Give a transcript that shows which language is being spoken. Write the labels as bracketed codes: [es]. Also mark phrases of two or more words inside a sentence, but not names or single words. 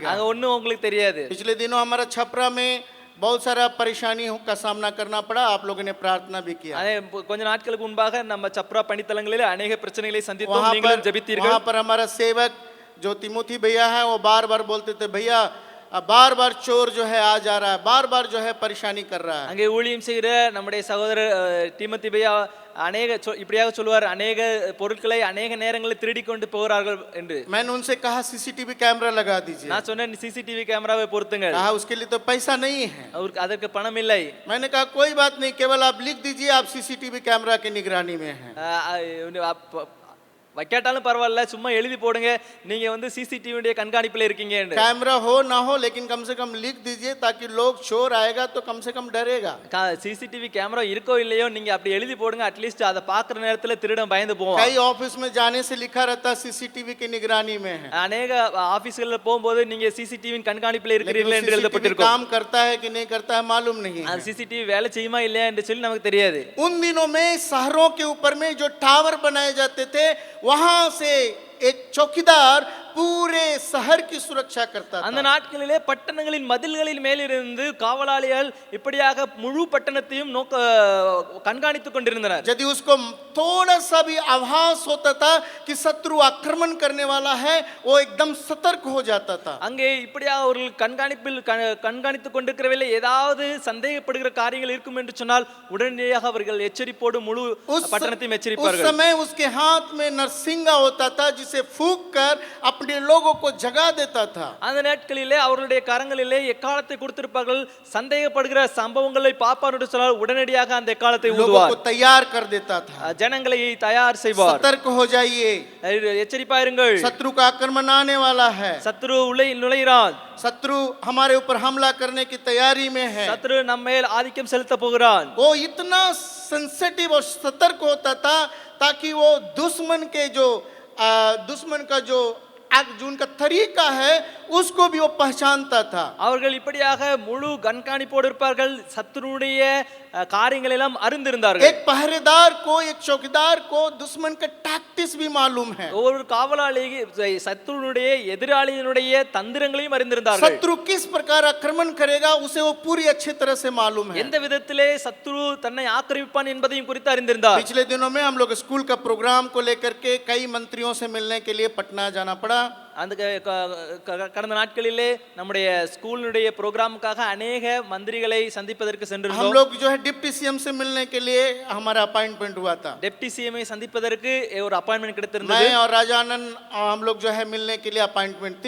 [ta] அங்க ஒண்ணும் உங்களுக்கு தெரியாது. [hi] पिछले दिनों हमारा छपरा में बहुत सारा परेशानियों का सामना करना पड़ा, आप लोगों ने प्रार्थना भी किया। [ta] கொஞ்ச நாட்களுக்கு முன்பாக நம்ம சப்ரா பணித்தளங்களில் अनेक பிரச்சனைகளை சந்தித்தோம், [hi] वहां [ta] நீங்களும் ஜெபித்தீர்கள். [hi] पर हमारा सेवक जो तिमोथी भैया है, वो बार बार बोलते थे, भैया बार बार चोर जो है आ जा रहा है, बार बार जो है परेशानी कर रहा है। [ta] அங்கே ஊழியம் செய்கிற நம்முடைய சகோதரர் டிமோத்தி பையா இப்படியாக சொல்லுவார், अनेक பொருட்களை अनेक நேரங்களில் திருடி கொண்டு போகிறார்கள் என்று. [hi] मैंने उनसे कहा [en] CCTV camera [hi] लगा दीजिए। [ta] நான் சொன்னேன் சிசிடிவி கேமராவை பொருத்துங்க. [hi] कहा उसके लिए तो पैसा नहीं है। [ta] அதற்கு பணம் இல்லை. [hi] मैंने कहा कोई बात नहीं, केवल आप लिख दीजिए आप [en] CCTV camera [hi] की निगरानी में हैं। [ta] வைக்காட்டாலும் பரவாயில்ல, சும்மா எழுதி போடுங்க, நீங்க வந்து சிசிடிவி கண்காணிப்புல இருக்கீங்க. [hi] कैमरा हो ना हो, लेकिन कम से कम लिख दीजिए ताकि लोग, चोर आएगा तो कम से कम डरेगा। [en] CCTV camera [ta] இருக்கோ இல்லையோ நீங்க அப்படி எழுதி போடுங்க, அட்லீஸ்ட் அதை பாக்குற நேரத்துல திருடன் பயந்து போவான். [hi] कई ऑफिस में जाने से लिखा रहता सीसीटीवी की निगरानी में है। [ta] अनेक ஆபீஸ்கள்ல போகும்போது நீங்க சிசிடிவி கண்காணிப்புல இருக்கிறீர்கள் என்று எழுதப்பட்டிருக்கும். [hi] काम करता है कि नहीं करता है मालूम नहीं है। [ta] சிசிடிவி வேலை செய்யுமா இல்லையா என்று சொல்லி நமக்கு தெரியாது. [hi] उन दिनों में शहरों के ऊपर में जो टावर बनाए जाते थे, वहां से एक चौकीदार पूरे शहर की सुरक्षा करता था। [ta] அந்த நாட்களிலே பட்டணங்களின் மதில்களின் மேலிருந்து காவலாளிகள் இப்படியாக முழு பட்டணத்தையும் கண்காணித்துக் கொண்டிருந்தனர். [hi] यदि उसको थोड़ा सा भी आभास होता था कि शत्रु आक्रमण करने वाला है, वो एकदम सतर्क हो जाता था। [ta] அங்கே இப்படியாக அவர்கள் கண்காணித்துக் கொண்டிருக்கிறவர்களே ஏதாவது சந்தேகப்படுகிற காரியங்கள் இருக்கும் என்று சொன்னால் உடனடியாக அவர்கள் எச்சரிப்போடு முழு பட்டணத்தையும் எச்சரிப்பார்கள். [hi] उस समय उसके हाथ में नरसिंगा होता था, जिसे फूंक कर अपने लोगों को जगा देता था। [ta] அந்த நாட்களிலே அவர்களுடைய கரங்களிலே எக்காலத்தை கொடுத்திருப்பார்கள். சந்தேகப்படுகிற சம்பவங்களை பார்ப்பார் என்று சொன்னால் உடனடியாக அந்த எக்காலத்தை ஊதுவார். [hi] लोगों को तैयार कर देता था। [ta] ஜனங்களை தயார் செய்வார். [hi] सतर्क हो जाइए, [ta] எச்சரிப்பாயிருங்கள், [hi] शत्रु का आक्रमण आने वाला है। [ta] சத்ரு உள்ளே நுழைகிறான். [hi] शत्रु हमारे ऊपर हमला करने की तैयारी में है। [ta] சத்ரு நம்ம மேல் ஆதிக்கம் செலுத்த போகிறான். [hi] वो इतना सेंसिटिव और सतर्क होता था ताकि वो दुश्मन का जो उनका तरीका है उसको भी वो पहचानता था। [ta] அவர்கள் இப்படியாக முழு கண்காணிப்போடு இருப்பார்கள், சத்துருடைய காரியங்கள் எல்லாம் அறிந்திருந்தார்கள். [hi] एक पहरेदार को, एक चौकीदार को दुश्मन का टैक्टिक्स भी मालूम है। [ta] ஒரு காவலாளிக்கு சத்துருடைய எதிராளியினுடைய தந்திரங்களையும் அறிந்திருந்தார்கள். [hi] शत्रु किस प्रकार आक्रमण करेगा उसे वो पूरी अच्छी तरह से मालूम है। [ta] எந்த விதத்திலே சத்துரு தன்னை ஆக்கிரமிப்பான் என்பதையும் குறித்து அறிந்திருந்தார். [hi] पिछले दिनों में हम लोग स्कूल का प्रोग्राम को लेकर के कई मंत्रियों से मिलने के लिए पटना जाना पड़ा। [ta] அந்த கடந்த நாட்களிலே நம்முடைய ஸ்கூலுடைய ப்ரோக்ராமுக்காக अनेक மந்திரிகளை சந்திப்பதற்கு சென்றிருந்தோம். [hi] हम लोग जो है [en] Deputy CM [hi] से मिलने के लिए हमारा अपॉइंटमेंट हुआ था। [en] Deputy CM [ta] சந்திப்பதற்கு ஒரு அப்பாயின்ட்மென்ட் கிடைத்திருந்தது. [hi] मैं और राजा आनंद हम लोग जो है मिलने के लिए अपॉइंटमेंट थी।